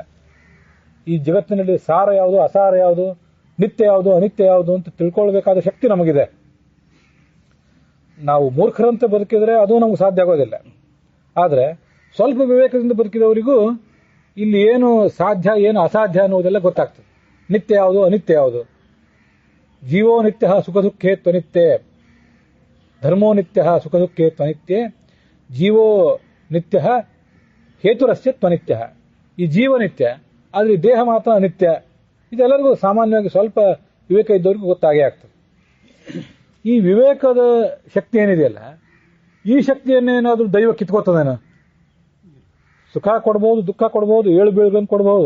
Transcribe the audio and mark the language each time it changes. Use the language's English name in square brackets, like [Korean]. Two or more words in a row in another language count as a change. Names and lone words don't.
[Kannada] ಈ ಜಗತ್ತಿನಲ್ಲಿ ಸಾರ ಯಾವುದು, ಅಸಾರ ಯಾವುದು, ನಿತ್ಯ ಯಾವುದು, ಅನಿತ್ಯ ಯಾವುದು ಅಂತ ತಿಳ್ಕೊಳ್ಬೇಕಾದ ಶಕ್ತಿ ನಮಗಿದೆ. ನಾವು ಮೂರ್ಖರಂತೆ ಬದುಕಿದ್ರೆ ಅದು ನಮಗೆ ಸಾಧ್ಯ ಆಗೋದಿಲ್ಲ. ಆದರೆ ಸ್ವಲ್ಪ ವಿವೇಕದಿಂದ ಬದುಕಿದವರಿಗೂ ಇಲ್ಲಿ ಏನು ಸಾಧ್ಯ ಏನು ಅಸಾಧ್ಯ ಅನ್ನೋದೆಲ್ಲ ಗೊತ್ತಾಗ್ತದೆ. ನಿತ್ಯ ಯಾವುದು, ಅನಿತ್ಯ ಯಾವುದು. [Sanskrit] ಜೀವೋ ನಿತ್ಯ ಸುಖ ದುಃಖೇ ತ್ವನಿತ್ಯೆ, ಧರ್ಮೋ ನಿತ್ಯ ಸುಖ ದುಃಖೇ ತ್ವನಿತ್ಯೆ, ಜೀವೋ ನಿತ್ಯ ಹೇತುರಸ್ಯ ತ್ವನಿತ್ಯ. [Kannada] ಈ ಜೀವ ನಿತ್ಯ, ಆದರೆ ಈ ದೇಹ ಮಾತ್ರ ಅನಿತ್ಯ. ಇದೆಲ್ಲರಿಗೂ ಸಾಮಾನ್ಯವಾಗಿ ಸ್ವಲ್ಪ ವಿವೇಕ ಇದ್ದವ್ರಿಗೂ ಗೊತ್ತಾಗೇ ಆಗ್ತದೆ. ಈ ವಿವೇಕದ ಶಕ್ತಿ ಏನಿದೆಯಲ್ಲ, ಈ ಶಕ್ತಿಯನ್ನೇನಾದ್ರೂ ದೈವ ಕಿತ್ಕೋತದೇನು? ಸುಖ ಕೊಡ್ಬೋದು, ದುಃಖ ಕೊಡ್ಬೋದು, ಏಳು ಬೀಳುಗಳನ್ನು ಕೊಡ್ಬೋದು.